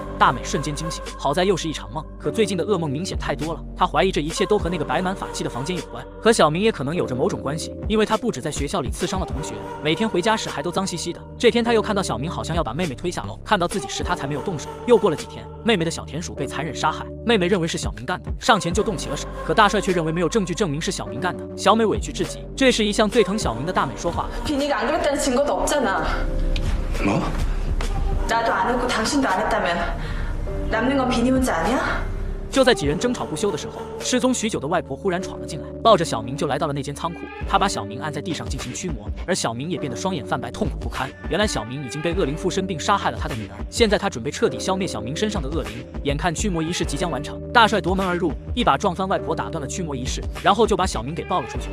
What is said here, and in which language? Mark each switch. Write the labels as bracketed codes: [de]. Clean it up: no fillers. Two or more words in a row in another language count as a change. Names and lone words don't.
[zh] 大美瞬间惊醒，好在又是一场梦，可最近的噩梦明显太多了，她怀疑这一切都和那个摆满法器的房间有关，和小明也可能有着某种关系，因为他不止在学校里刺伤了同学，每天回家时还都脏兮兮的。这天他又看到小明好像要把妹妹推下楼，看到自己时他才没有动手。又过了几天，妹妹的小田鼠被残忍杀害，妹妹认为是小明干的，上前就动起了手，可大帅却认为没有证据证明是小明干的。小美委屈至极，这时一向最疼小明的大美说话了。 [ko] 비니가 안 그랬다는 증거도 없잖아. 뭐? 나도 안 했고 당신도 안 했다면 남는 건 비니 혼자 아니야? [zh] 就在几人争吵不休的时候，失踪许久的外婆忽然闯了进来，抱着小明就来到了那间仓库。她把小明按在地上进行驱魔，而小明也变得双眼泛白，痛苦不堪。原来小明已经被恶灵附身并杀害了他的女儿，现在他准备彻底消灭小明身上的恶灵。眼看驱魔仪式即将完成，大帅夺门而入，一把撞翻外婆，打断了驱魔仪式，然后就把小明给抱了出去。